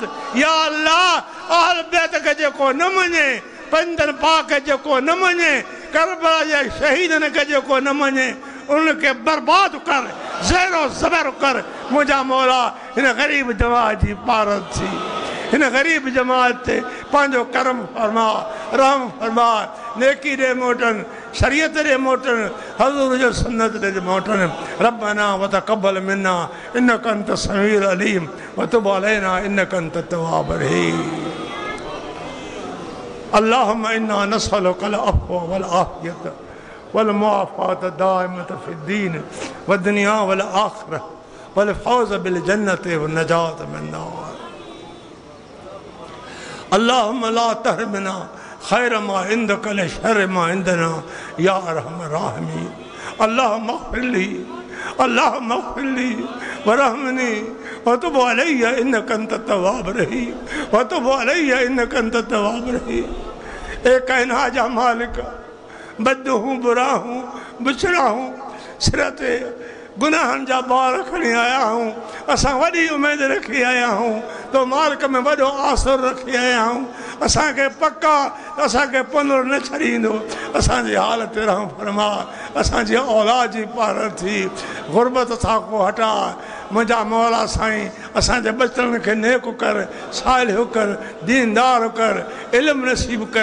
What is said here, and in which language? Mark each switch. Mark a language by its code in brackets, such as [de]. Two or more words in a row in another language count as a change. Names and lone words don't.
[sd] या अल्लाह, अहल बैत खे जेको न मञे, पंजनि पाक खे जेको न मञे, करबला जे शहीदनि खे जेको न मञे, उनखे बर्बाद कर, ज़ेरो ज़बर कर। मुंहिंजा मौला हिन ग़रीब जमात जी पारत थी, हिन ग़रीब जमात ते पंहिंजो करम फरमा, रहम फरमा, नेकी ॾे मोटनि, शरीयत ॾे मोटनि, हज़ूर जो सुन्नत ॾे मोटनि। [ar] ربنا وتقبل منا إنك أنت السميع العليم وتب علينا إنك أنت التواب الرحيم. اللهم إنا نسألك العفو والعافية والمعافاة الدائمة في الدين والدنيا والآخرة والفوز بالجنة والنجاة من النار. اللهم لا تحرمنا خير ما عندك لشر ما عندنا يا أرحم الراحمين. اللهم اغفر لي، اللهم اغفر لي وارحمني وتب علي إنك أنت التواب الرحيم، وتب علي إنك أنت التواب الرحيم. [sd] ए कायनात जा मालिक, बद हूँ, बुरा हूँ, बिछड़ा हूँ, सिर ते गुनाहनि जा बार खणी आया हूँ। असां वॾी उमेद रखी आया हूँ, तो मालिक में वॾो आसुर रखी आया हूँ। असांखे पक्का असांखे पुनर न छॾींदो। असांजी हालत रहम फरमा, असांजी औलाद जी पार थी, गुरबत सां को हटा। मुंहिंजा मौला साईं, असांजे बचड़नि खे नेक कर, सालिह कर, दीनदार कर, इल्मु नसीब कर।